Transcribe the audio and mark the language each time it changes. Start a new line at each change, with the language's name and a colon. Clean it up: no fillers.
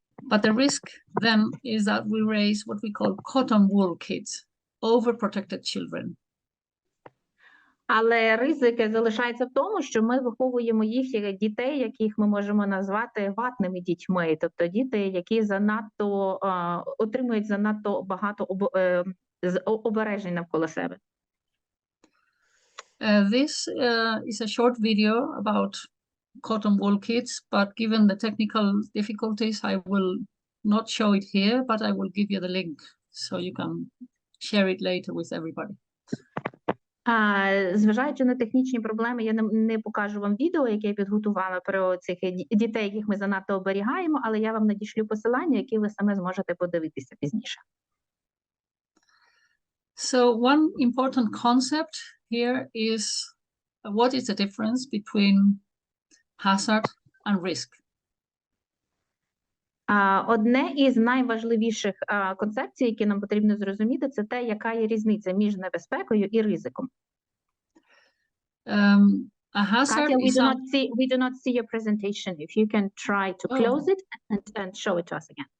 English: But the risk then is that we raise what we call cotton wool kids, overprotected children.
Ukrainian: Але ризик залишається в тому, що ми виховуємо їх дітей, яких ми можемо назвати ватними дітьми, тобто діти, які занадто отримують занадто багато обережень навколо себе.
English: This is a short video about cotton wool kids, but given the technical difficulties, I will not show it here, but I will give you the link so you can share it later with everybody.
Ukrainian: Зважаючи на технічні проблеми, я не покажу вам відео, яке я підготувала про цих дітей, яких ми занадто оберігаємо, але я вам надішлю посилання, які ви саме зможете подивитися пізніше.
English: So one important concept here is what is the difference between hazard and risk?
Ukrainian: Одне із найважливіших концепцій, які нам потрібно зрозуміти, це те, яка є різниця між небезпекою і ризиком.
English: A hazard Katya, is we do not see your presentation. If you can try to close it and show it to us again.